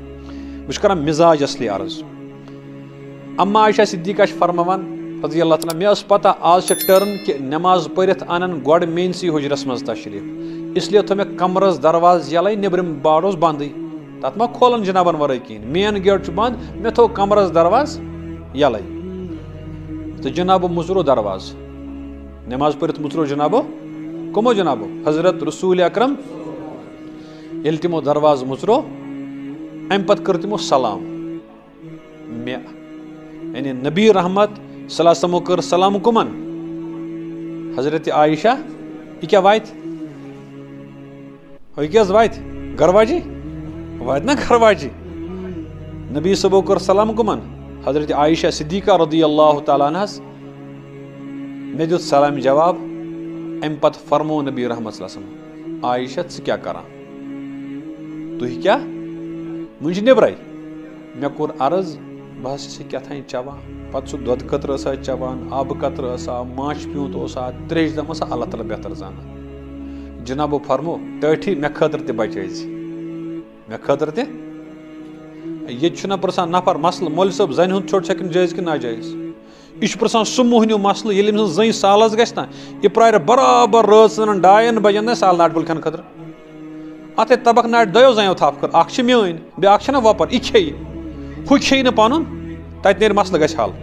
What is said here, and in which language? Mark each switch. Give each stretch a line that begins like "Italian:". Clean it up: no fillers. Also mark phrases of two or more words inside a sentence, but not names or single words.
Kashmiri: بہٕ چھُس کران مزاج اصلی عرض. اما عائشہ صدیقہ چھِ فرماوان
Arabic: رضی اللہ تعالیٰ
Kashmiri: مےٚ ٲس پتہ آز چھِ ٹٔرن کہِ نٮ۪ماز پٔرِتھ انن گۄڈٕ میٲنسٕے حُجرس منٛز تشریٖف
Urdu: اس لیے
Kashmiri: تھوٚو مےٚ کمرس دروازٕ یلے نیبرِم باڑ اوس بندٕے تتھ ما کھولن جنابن ورٲے کِہینۍ مین گیٹ چھُ بند مےٚ تھوٚو کمرس دروازٕ یلے تہٕ جنابو مُژروو دروازٕ نٮ۪ماز پٔرِتھ مُژروو جنابو کٕمو جنابو حضرت رسول اکرم ییٚلہِ تِمو دروازٕ مُژروو امہِ پتہٕ کٔر تِمو سلام مےٚ یعنی نبی رحمت
Arabic: صلی اللہ علیہ وسلمو
Kashmiri: کٔر سلام کٕمن حضرت عائشہ یہِ کیٛاہ واتہِ یہِ کیٛاہ حظ واتہِ گرواجی واتہِ نا گرواجی نبی صٲبو کٔر سلام کٕمن حضرت عائشہ صدیقہ
Arabic: رضی اللہ تعالیٰ عنہس
Kashmiri: مےٚ دیُت سلامہِ جواب امہِ پتہٕ فرموو نبی رحمت
Arabic: صلی اللہ علیہ وسلم
Kashmiri: عائشہ ژٕ کیٛاہ کران تُہۍ کیٛاہ وُنہِ چھِ نیبرے مےٚ کوٚر عرض بہٕ حظ چھَس یہِ کیٛاہ تھانۍ چٮ۪وان پتہٕ سُہ دۄدٕ قطرٕ ٲسا چٮ۪وان آبہٕ قطرٕ ٲسا ماچھ پیوٗنٛت اوسا تریش دم ٲسا
Arabic: اللہ تعالیٰ
Kashmiri: بہتر زانان. جنابو فرمو ٹٲٹھی مےٚ خٲطرٕ تہِ بچٲیزِ مےٚ خٲطرٕ تہِ ییٚتہِ چھُنہ پرژھان نفر مسلہٕ مولوی صٲب زنہِ ہُنٛد ژھۄٹھ چھےٚ کِنہٕ جٲیز کِنہٕ ناجٲیز یہِ چھُ پرژھان سُہ موہنیوٗ مسلہٕ ییٚلہِ أمۍ سٕنٛز زٔنۍ سالس گژھِ نا یہِ پرارِ برابر رٲژ 2 بجن نا سال ناٹہِ پھوٚل کھٮ۪نہٕ خٲطرٕ اتھ ہے تبکھ ناٹہِ 2 زنیو تھپھ کٔر اکھ چھِ میٲنۍ بیاکھ چھےٚ نا وۄپر یہِ کھیٚیہِ ہُہ کھیٚیہِ نہٕ پنُن تتہِ نیرِ مسلہٕ گژھِ حل.